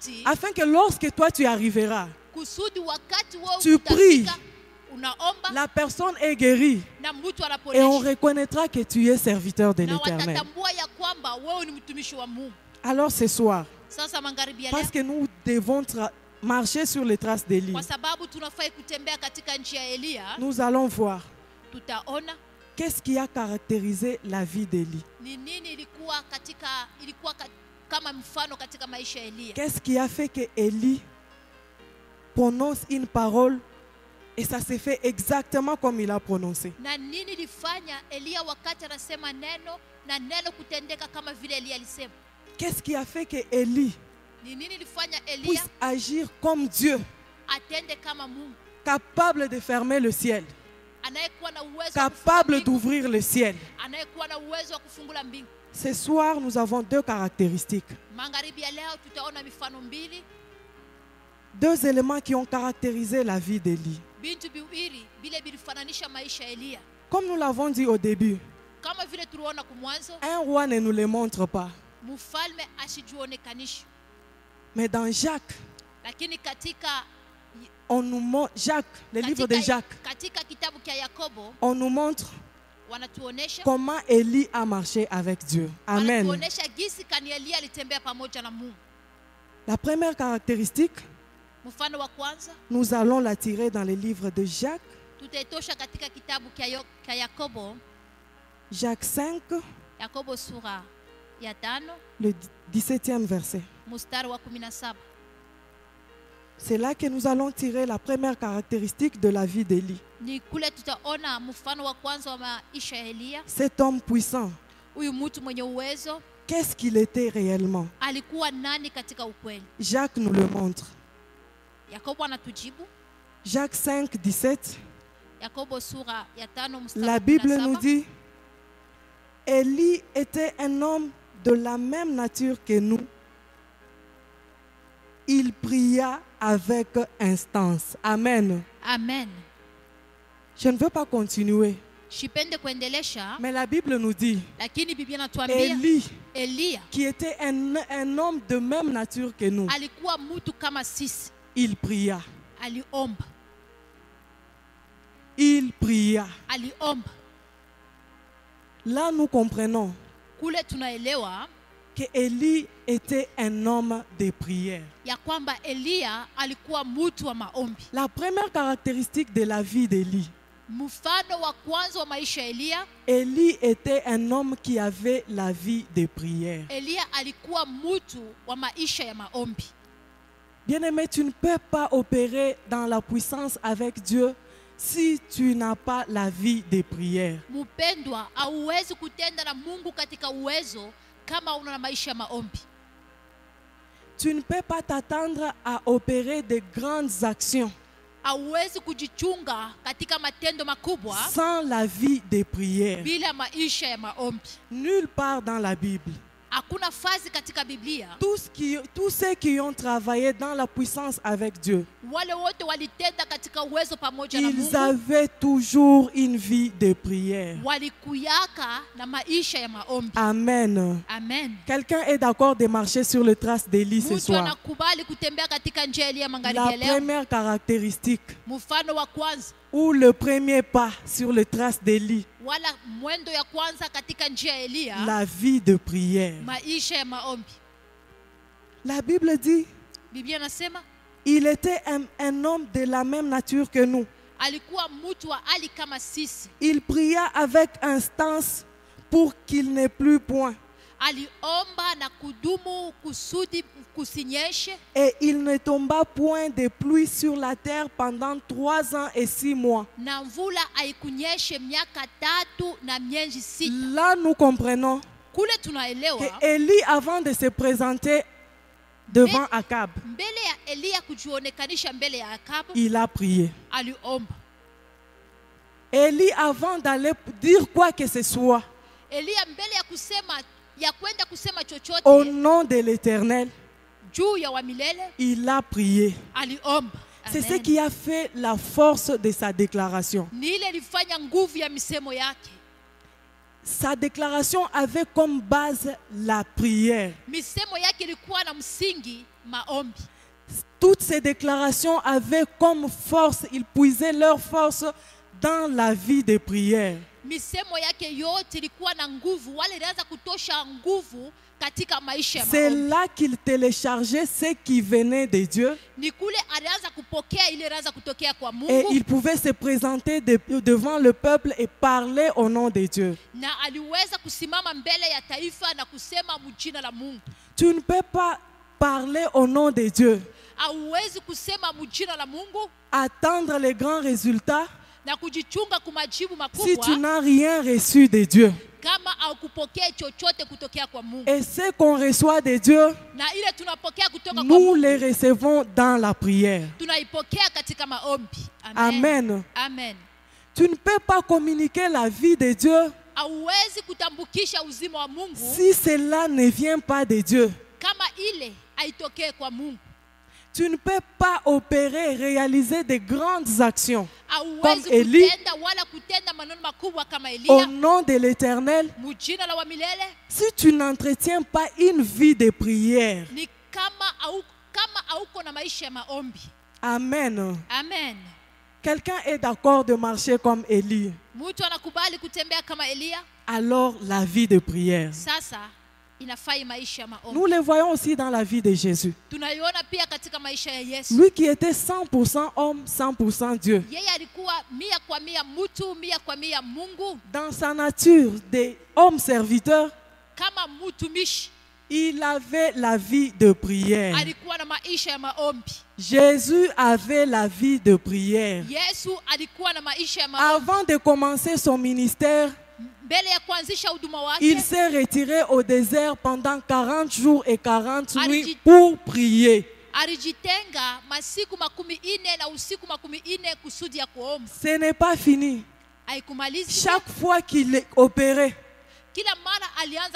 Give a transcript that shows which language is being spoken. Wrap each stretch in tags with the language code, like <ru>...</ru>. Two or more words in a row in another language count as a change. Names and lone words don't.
<fr>afin que lorsque toi tu arriveras,</fr> <sw>kusudi wakati wewe</sw> <fr>tu pries</fr> <sw>unaomba</sw> <fr>la personne est guérie</fr> <sw>na mtu</sw> <fr>et on</fr> <sw>anaponesha</sw> <fr>reconnaîtra que tu es serviteur de</fr> <sw>na</sw> <fr>l'Éternel.</fr> <sw>watatambua ya kwamba wewe ni mtumishi wa Mungu.</sw> <fr>Alors ce soir,</fr> <sw>Sasa magharibi ya</sw> <fr>parce</fr> <sw>leo,</sw> <fr>que nous devons marcher sur les traces d'Élie,</fr> <sw>kwa sababu tunafai kutembea katika njia ya Elia,</sw> <fr>nous allons voir</fr> <sw>tutaona</sw> <fr>qu'est-ce qui a caractérisé la vie d'Élie.</fr> <sw>ni nini ilikuwa kama mfano katika maisha ya Elia.</sw> <fr>Qu'est-ce qui a fait que Élie prononce une parole et ça s'est fait exactement comme il a prononcé.</fr> <sw>Na nini ilifanya Elia wakati anasema neno na neno kutendeka kama vile Elia alisema?</sw> <fr>Qu'est-ce qui a fait que Élie</fr> <sw>Ni nini ilifanya Elia</sw> <fr>puisse agir comme Dieu,</fr> <sw>atende kama Mungu,</sw> <fr>capable de fermer le ciel,</fr> <sw>anayekuwa na uwezo wa</sw> <fr>capable</fr> <sw>kufungua mbingu,</sw> <fr>d'ouvrir le ciel?</fr> <sw>anayekuwa na uwezo wa kufungula mbingu.</sw> <fr>Ce soir, nous avons deux caractéristiques,</fr> <sw>Magharibi ya leo tutaona mifano mbili,</sw> <fr>deux éléments qui ont caractérisé la vie d'Élie.</fr> <sw>bintu biwili bile bilifananisha maisha ya Elia.</sw> <fr>Comme nous l'avons dit au début,</fr> <sw>Kama vile tuliona kumwanzo,</sw> <fr>un roi ne nous le montre pas.</fr> <sw>mfalme asijionekanisha,</sw> <fr>Mais dans Jacques,</fr> <sw>lakini katika</sw> <fr>on nous montre, Jacques, le livre de Jacques,</fr> <sw>katika kitabu cha Yakobo</sw> <fr>on nous montre</fr> <sw>wanatuonesha</sw> <fr>comment Élie a marché avec Dieu. Amen.</fr> <sw>wanatuonesha jinsi kani Elia alitembea pamoja na Mungu.</sw> <fr>La première caractéristique,</fr> <sw>Mfano wa kwanza</sw> <fr>nous allons la tirer dans le livre de Jacques,</fr> <sw>tutaitosha katika kitabu cha Yakobo,</sw> <fr>Jacques 5,</fr> <sw>Yakobo sura ya 5</sw> <fr>le 17e verset.</fr> <sw>mstari wa 17.</sw> <fr>C'est là que nous allons tirer la première caractéristique de la vie d'Élie.</fr> <sw>Ni kule tutaona mfano wa kwanza wa maisha ya Elia.</sw> <fr>Cet homme puissant,</fr> <sw>Huyu mtu mwenye uwezo</sw> <fr>qu'est-ce qu'il était réellement?</fr> <sw>alikuwa nani katika ukweli?</sw> <fr>Jacques nous le montre.</fr> <sw>Yakobo anatujibu,</sw> <fr>Jacques 5, 17,</fr> <sw>Yakobo sura ya 5 mstari</sw> <fr>la</fr> <sw>wa</sw> <fr>Bible</fr> <sw>17.</sw> <fr>nous dit, Élie était un homme de la même nature que nous. Il pria avec instance. Amen. Amen. Je ne veux pas continuer,</fr> <sw>Shipende kuendelesha,</sw> <fr>mais la Bible nous dit,</fr> <sw>lakini Biblia inatuambia</sw> <fr>Élie,</fr> <sw>Elia</sw> <fr>qui était un homme de même nature que nous,</fr> <sw>alikuwa mtu kama sisi,</sw> <fr>il pria.</fr> <sw>aliomba,</sw> <fr>Il pria.</fr> <sw>aliomba.</sw> <fr>Là, nous comprenons</fr> <sw>Kule tunaelewa</sw> <fr>que Élie était un homme de prière.</fr> <sw>ya kwamba Elia alikuwa mtu wa maombi.</sw> <fr>La première caractéristique de la vie d'Élie,</fr> <sw>Mfano wa kwanza wa maisha ya Elia,</sw> <fr>Élie était un homme qui avait la vie de prière.</fr> <sw>Elia alikuwa mtu wa maisha ya maombi.</sw> <fr>Bien-aimé, tu ne peux pas opérer dans la puissance avec Dieu si tu n'as pas la vie de prière.</fr> <sw>Mpendwa, hauwezi kutenda na Mungu katika uwezo kama una maisha ya maombi.</sw> <fr>Tu ne peux pas t'attendre à opérer de grandes actions</fr> <sw>Hauwezi kujichunga katika matendo makubwa</sw> <fr>sans la vie de prière.</fr> <sw>bila maisha ya maombi.</sw> <fr>Nulle part dans la Bible.</fr> <sw>Hakuna fazi katika Biblia</sw> <fr>Tous ceux qui ont travaillé dans la puissance avec Dieu,</fr> <sw>wale wote walitenda katika uwezo pamoja na</sw> <fr>ils</fr> <sw>Mungu</sw> <fr>avaient toujours une vie de prière.</fr> <sw>walikuyaka na maisha ya maombi. Amen. Amen.</sw> <fr>Quelqu'un est d'accord de marcher sur les traces d'Élie ce</fr> <sw>Mtu</sw> <fr>soir?</fr> <sw>anakubali kutembea katika njia ya Elia magharibi</sw> <fr>La</fr> <sw>ya leo.</sw> <fr>première caractéristique</fr> <sw>Mfano wa kwanza</sw> <fr>ou le premier pas sur les traces d'Élie,</fr> <sw>wala mwendo ya kwanza katika njia ya Elia,</sw> <fr>la vie de prière.</fr> <sw>maisha ya maombi.</sw> <fr>La Bible dit,</fr> <sw>Biblia nasema</sw> <fr>il était un homme de la même nature que nous.</fr> <sw>alikuwa mtu wa hali kama sisi.</sw> <fr>Il pria avec instance pour qu'il n'ait plus point.</fr> <sw>Aliomba na kudumu kusudi kusinyeshe,</sw> <fr>Et il ne tomba point de pluie sur la terre pendant 3 ans et 6 mois.</fr> <sw>na mvula haikunyeshe miaka 3 na miezi 6.</sw> <fr>Là, nous comprenons</fr> <sw>Kule</sw> <fr>que</fr> <sw>tunaelewa</sw> <fr>Élie, avant de se présenter devant Akab,</fr> <sw>mbele ya Elia kujionekanisha mbele ya Akabu,</sw> <fr>il a prié.</fr> <sw>aliomba.</sw> <fr>Élie, avant d'aller dire quoi que ce soit,</fr> <sw>Elia mbele ya kwenda kusema</sw> <fr>au</fr> <sw>chochote</sw> <fr>nom de l'Éternel,</fr> <sw>juu ya wa milele,</sw> <fr>il a prié.</fr> <sw>aliomba.</sw> <fr>C'est ce Amen. qui a fait la force de sa déclaration.</fr> <sw>Ni ile ilifanya nguvu ya misemo yake.</sw> <fr>Sa déclaration avait comme base la prière.</fr> <sw>Misemo yake ilikuwa na msingi maombi.</sw> <fr>toutes ces déclarations avaient comme force, ils puisaient leur force dans la vie de prière.</fr> <sw>misemo yake yote ilikuwa na nguvu, wale ilianza kutosha nguvu katika maisha ya</sw> <fr>C'est</fr> <sw>maombi.</sw> <fr>là qu'ils téléchargeaient ce qui venait de Dieu</fr> <sw>Ni kule alianza kupokea ile ilianza kutokea kwa</sw> <fr>et</fr> <sw>Mungu,</sw> <fr>ils pouvaient se présenter devant le peuple et parler au nom de Dieu.</fr> <sw>na aliweza kusimama mbele ya taifa na kusema mjina la Mungu.</sw> <fr>Tu ne peux pas parler au nom de Dieu,</fr> <sw>Hauwezi kusema mjina la Mungu</sw> <fr>attendre les grands résultats</fr> <sw>na kujichunga kumajibu</sw> <fr>si tu</fr> <sw>makubwa</sw> <fr>n'as rien reçu de Dieu.</fr> <sw>kama haukupokea chochote kutokea kwa Mungu.</sw> <fr>Et ce qu'on reçoit de Dieu,</fr> <sw>Na ile tunapokea kutoka kwa</sw> <fr>nous</fr> <sw>Mungu</sw> <fr>les recevons dans la prière.</fr> <sw>tunaipokea katika maombi. Amen. Amen.</sw> <fr>Tu ne peux pas communiquer la vie de Dieu</fr> <sw>Hauwezi kutambukisha uzima wa Mungu</sw> <fr>si cela ne vient pas de Dieu.</fr> <sw>kama ile haitokee kwa Mungu.</sw> <fr>Tu ne peux pas opérer, réaliser de grandes actions</fr> <sw>Hauwezi</sw> <fr>Comme Eli.</fr> <sw>kutenda wala kutenda maneno makubwa kama</sw> <fr>au</fr> <sw>Elia</sw> <fr>nom de l'Éternel</fr> <sw>mjina la wa milele</sw> <fr>si tu n'entretiens pas une vie de prière.</fr> <sw>ni kama hauko na maisha ya maombi. Amen. Amen.</sw> <fr>Quelqu'un est d'accord de marcher comme Élie.</fr> <sw>Mtu anakubali kutembea kama Elia,</sw> <fr>Alors la vie de prière.</fr> <sw>sasa inafai maisha ya maombi.</sw> <fr>Nous le voyons aussi dans la vie de Jésus.</fr> <sw>Tunaiona pia katika maisha ya Yesu.</sw> <fr>Lui qui était 100% homme, 100% Dieu.</fr> <sw>Yeye alikuwa 100% mtu, 100% Mungu.</sw> <fr>Dans sa nature d'homme serviteur,</fr> <sw>Kama mtumishi</sw> <fr>il avait la vie de prière.</fr> <sw>alikuwa na maisha ya maombi.</sw> <fr>Jésus avait la vie de prière.</fr> <sw>Yesu alikuwa na maisha ya maombi.</sw> <fr>Avant de commencer son ministère,</fr> <sw>Mbele ya kuanzisha huduma</sw> <fr>il</fr> <sw>wake</sw> <fr>s'est retiré au désert pendant 40 jours et 40 nuits</fr> <sw>Alijit-</sw> <fr>pour prier.</fr> <sw>alijitenga masiku 40 na usiku 40 kusudi ya kuomba.</sw> <fr>Ce n'est pas fini.</fr> <sw>Haikumalizi.</sw> <fr>Chaque fois qu'il opérait,</fr> <sw>Kila mara alianza</sw>